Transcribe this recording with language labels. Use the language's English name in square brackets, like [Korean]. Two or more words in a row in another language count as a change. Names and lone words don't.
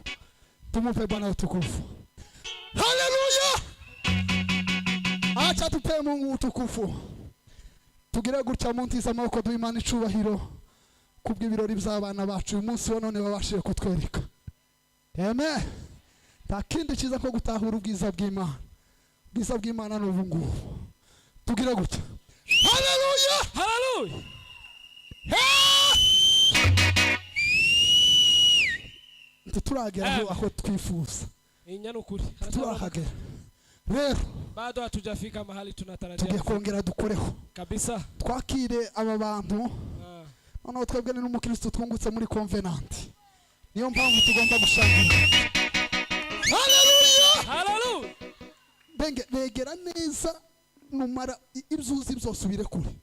[Swahili] Tumupe Bwana utukufu. Haleluya! Acha tupe Mungu utukufu. [Kinyarwanda] Tugire gutya muntiza amaboko duimana icubahiro kubw'ibirori by'abana bacu uyu munsi wa none babashije kutwereka. Amen. Takindi kiza ko gutahura ubwiza bw'Imana. Ubwiza bw'Imana n'ubu ngubu. Tugire gutya. Haleluya! Haleluya! Turagera aho twifuza. Inyana ukuri. Turahagera. Rero [Swahili] bado hatujafika mahali tunatarajia. [Kinyarwanda] Tugiye kongera dukoreho. Kabisa. Twakire aba bantu. Noneho twebwe ni n'umukristo twungutse muri Covenant. Niyo mpamvu tugomba gushangira. Haleluya! Haleluya! Begera neza numara ibyuzi byose ubire kure.